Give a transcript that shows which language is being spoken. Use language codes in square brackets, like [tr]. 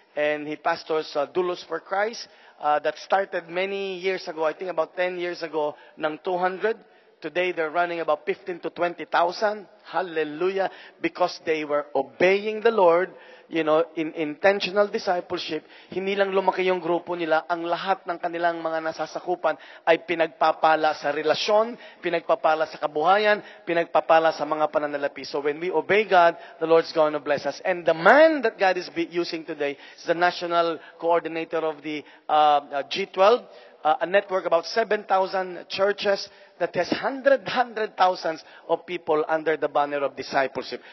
[en] And he pastors Dulos for Christ that started many years ago, I think about 10 years ago, ng 200. Today, they're running about 15 to 20,000. Hallelujah. Because they were obeying the Lord, you know, in intentional discipleship. [tl] Hindi lang lumaki yung grupo nila. Ang lahat ng kanilang mga nasasakupan ay pinagpapala sa relasyon, pinagpapala sa kabuhayan, pinagpapala sa mga pananalapi. [en] So when we obey God, the Lord's going to bless us. And the man that God is using today is the national coordinator of the G12, a network about 7,000 churches that has thousands of people under the banner of discipleship.